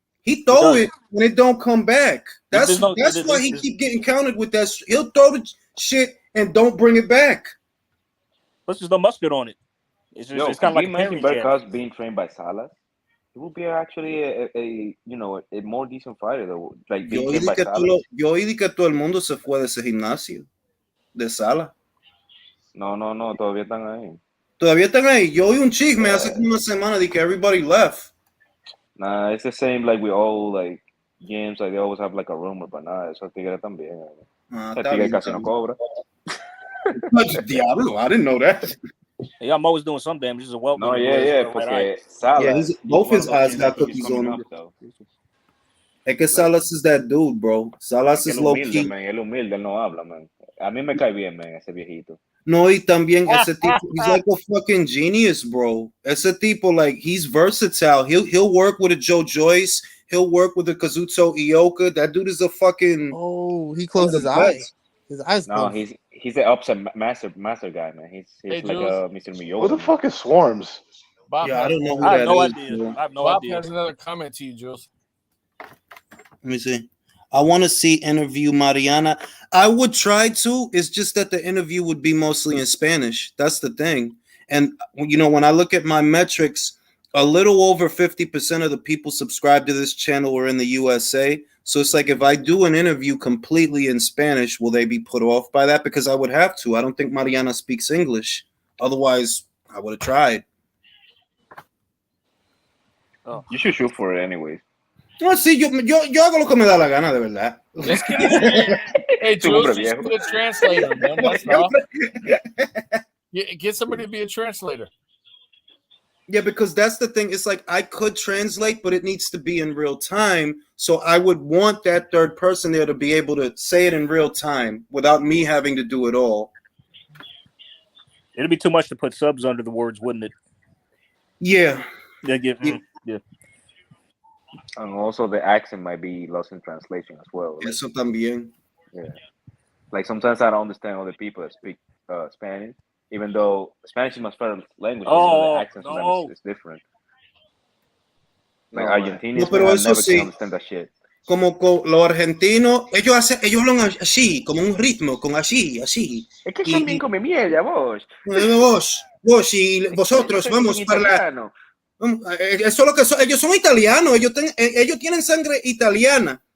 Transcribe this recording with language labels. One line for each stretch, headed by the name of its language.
English: He throw it and it don't come back. That's why he keep getting counted with that. He'll throw the shit and don't bring it back. Plus, there's no mustard on it. It's kind of like mentioned Berkos being trained by Salas. It would be actually a more decent fighter though. Like being trained by Salas.
Spanish: Yo oí que todo el mundo se fue de ese gimnasio de Sala. No, todavía están ahí. Todavía están ahí. Yo oí un chisme hace como una semana de que
English: everybody left. Nah, it's the same like we all like games, like they always have like a rumor, but nah,
Spanish: eso tigre también. Ese tigre casi no cobra.
English: Diablo, I didn't know that. Yeah, I'm always doing some damage. Just a welcome. No, yeah,
Spanish: porque
English: Salas, both his eyes got cookies on them.
Spanish: Es que
English: Salas is that dude, bro. Salas is low key.
Spanish: Él humilde, él no habla, man. A mí me cae bien, man, ese viejito. No, y también ese tipo,
English: he's like a fucking genius, bro.
Spanish: Ese tipo,
English: like, he's versatile. He'll work with a Joe Joyce. He'll work with a Kazuto Ioka. That dude is a fucking. Oh, he closed his eyes. His eyes. No, he's an upset master guy, man. He's like a Mr. Miyota. Who the fuck is Swarms? Bob I don't know who that is. I have no idea. Has another comment to you, Jules. Let me see. I want to see interview Mariana. I would try to. It's just that the interview would be mostly in Spanish. That's the thing. And you know, when I look at my metrics, a little over 50% of the people subscribed to this channel are in the USA. So it's like if I do an interview completely in Spanish, will they be put off by that? Because I would have to. I don't think Mariana speaks English. Otherwise, I would have tried. Oh. You should shoot for it anyways.
Spanish: No, sí, yo hago lo que me da la gana, de verdad.
English: Hey, Jules, just be a translator, man. That's all. Get somebody to be a translator. Yeah, because that's the thing. It's like I could translate, but it needs to be in real time. So I would want that third person there to be able to say it in real time without me having to do it all. It'd be too much to put subs under the words, wouldn't it? Yeah. Yeah. And also the accent might be lost in translation as well. Like,
Spanish: Eso también.
English: Yeah. Like sometimes I don't understand other people that speak Spanish, even though Spanish is my first language. Oh, the accent
Spanish: no.
English: is different. Like
Spanish: No,
English: Argentinians,
Spanish: no, pero
English: I
Spanish: eso
English: never
Spanish: sí.
English: can understand that shit.
Spanish: Como con los argentinos, ellos hablan así, como un ritmo, con así. Es que son bien come mierda, vos. Vos y vosotros, vamos para la... Eso es lo que son. Ellos son italianos, ellos tienen sangre italiana.